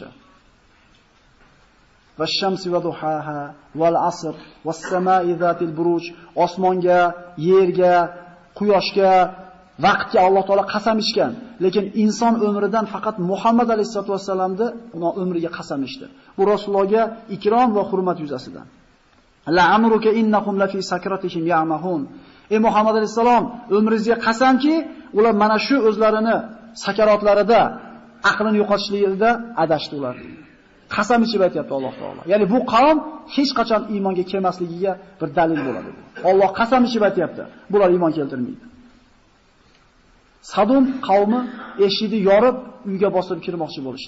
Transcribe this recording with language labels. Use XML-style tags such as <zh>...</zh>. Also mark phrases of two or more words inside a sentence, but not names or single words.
<ar>والشمس وضحاها والعصر والسماء ذات البروج.</ar> <uz>Osmonga, yerga, quyoshga, vaqtga Alloh taolo qasam ichgan. Lekin inson umridan faqat Muhammad alayhisolamning umriga qasam ichdi. Bu Rasulullohga ikrom va hurmat yuzasidan.</uz> <ar>لعمرك إنكم لفي سكرتهم يعمهون.</ar> <uz>Ey Muhammad alayhisalom, umringizga qasamki, ular mana shu o'zlarini sakarotlarida, aqlini yo'qotishlikda adashdi ular. Qasam ichib aytayapti Alloh taolo. Ya'ni bu qavm hech qachon iymonga kelmasligiga bir dalil bo'ladi. Alloh qasam ichib aytayapti. Bular iymon keltirmaydi. Sadum qavmi eshikni yorib, uyga bosib kirmoqchi bo'lishdi.</uz>